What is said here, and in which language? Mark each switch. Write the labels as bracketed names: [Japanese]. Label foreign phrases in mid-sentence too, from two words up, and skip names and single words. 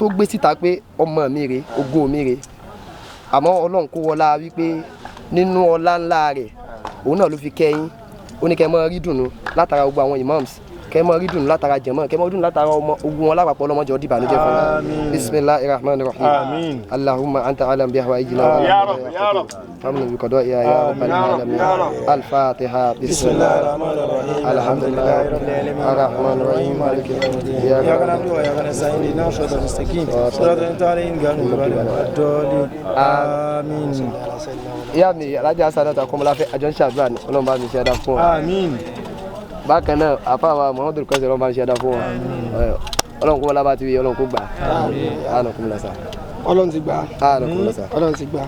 [Yoruba] gbé síta pé ọmọ mi rè ògo mi rè àmọ́ ọlọ́run kó wọlá wípé nínú ọlá ńlá rẹ̀ òun náà ló fi kẹ́yìn ó ní kẹ́ mọ́ rí dùnú látara gbogbo àwọn imams kẹ́ mọ́ rí dùnú látara jẹ̀mọ́ kẹ́ mọ́ dùnú látara ọmọ ogun wọn lápapọ̀ ọlọ́mọdé ọdí ìbànújẹ́ fún wa [Arabic] بسم الله الرحمن الرحيم اللهم أنت أعلم بحوائجنا يا رب فامنن بقضاء يا رب العالمين الفاتحة بسم الله الرحمن الرحيم الحمد لله رب العالمين الرحمن الرحيم مالك يوم الدين إياك نعبد وإياك نستعين اهدنا الصراط المستقيم صراط الذين أنعمت عليهم آمين [Yoruba] ìyá mi alájà sádàtà kọmọláfẹ́ àjọ ń ṣàdúrà ní ọlọ́run bá mi ṣe ẹ̀dá fún wa. àmín. bákan náà àfáàwà Muhammadu kọ́sì ọlọ́run bá mi ṣe ẹ̀dá fún wa. ọlọ́run kó wọlé bá ti wí ọlọ́run kó gbà. àánú kó mi lọ sá. ọlọ́run ti gbà. àánú kó mi lọ sá. ọlọ́run ti gbà.